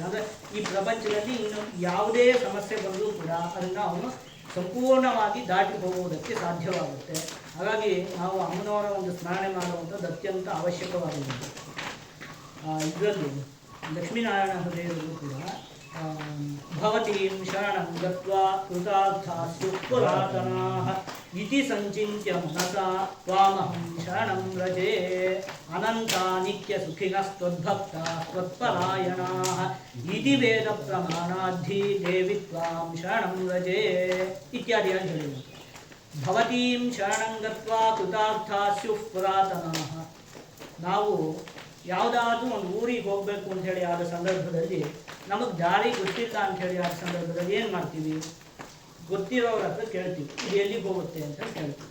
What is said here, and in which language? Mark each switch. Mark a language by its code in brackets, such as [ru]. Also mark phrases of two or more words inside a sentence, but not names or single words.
[kn] ಅಂದರೆ ಈ ಪ್ರಪಂಚದಲ್ಲಿ ಇನ್ನು ಯಾವುದೇ ಸಮಸ್ಯೆ ಬಂದರೂ ಕೂಡ ಅದನ್ನು ಅವನು ಸಂಪೂರ್ಣವಾಗಿ ದಾಟಿ ಹೋಗುವುದಕ್ಕೆ ಸಾಧ್ಯವಾಗುತ್ತೆ. ಹಾಗಾಗಿ ನಾವು ಅಮ್ಮನವರ ಒಂದು ಸ್ಮರಣೆ ಮಾಡುವಂಥದ್ದು ಅತ್ಯಂತ ಅವಶ್ಯಕವಾಗಿದೆ. ಇದರಲ್ಲಿ ಲಕ್ಷ್ಮೀನಾರಾಯಣ ಹೃದಯದಲ್ಲೂ ಕೂಡ [sa] ಭವತೀಂ ಶರಣಂ ಗತ್ವಾ ಕೃತಾರ್ಥಾಸ್ಯು ಪುರಾತನಾಃ ಇತಿ ಸಂಚಿತ್ಯ ಮನಸಾ ತ್ವಾಮಹಂ ಶರಣಂ ವ್ರಜೇ ಅನಂತಾ ನಿತ್ಯ ಸುಖಿನಸ್ತ್ವದ್ಭಕ್ತಾಃ ತ್ವತ್ಪರಾಯಣಾಃ ಇತಿ ವೇದ ಪ್ರಮಾಣಾಧಿ ದೇವಿ ತ್ವಾಂ ಶರಣಂ ವ್ರಜೇ [kn] ಇತ್ಯಾದಿಯಾಗಿ ಹೇಳಿದರು. [sa] ಭವತೀಂ ಶರಣಂ ಗತ್ವಾ ಕೃತಾರ್ಥಾಸ್ಯು ಪುರಾತನಾಃ, [kn] ನಾವು ಯಾವುದಾದ್ರೂ ಒಂದು ಊರಿಗೆ ಹೋಗಬೇಕು ಅಂಥೇಳಿ ಆದ ಸಂದರ್ಭದಲ್ಲಿ ನಮಗೆ ದಾರಿ ಗೊತ್ತಿಲ್ಲ ಅಂಥೇಳಿ ಆದ ಸಂದರ್ಭದಲ್ಲಿ ಏನು ಮಾಡ್ತೀವಿ? ಗೊತ್ತಿರೋರ ಹತ್ರ ಕೇಳ್ತೀವಿ, ಇದು ಎಲ್ಲಿಗೆ ಹೋಗುತ್ತೆ ಅಂತ ಕೇಳ್ತೀವಿ.